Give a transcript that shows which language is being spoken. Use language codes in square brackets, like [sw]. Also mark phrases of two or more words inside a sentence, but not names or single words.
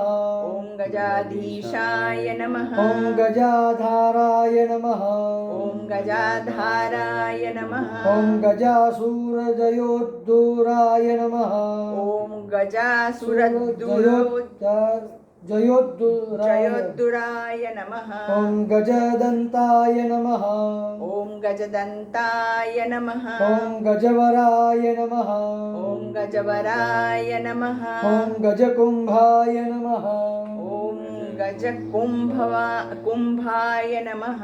[sa] ઓમ ગજાધીશાય નમઃ. ઓમ ગજાધારાય નમઃ. ઓમ ગજાધારાય નમઃ. ઓમ ગજાસુરજયોદ્દૂરાય નમઃ. ઓમ ગજાસુરદ્દુરો जयोद्धुराय नमः ॐ गजदन्ताय नमः ॐ गजदन्ताय नमः ॐ गजवराय नमः ॐ गजवराय नमः ॐ गजकुम्भाय नमः ॐ कुम्भाय नमः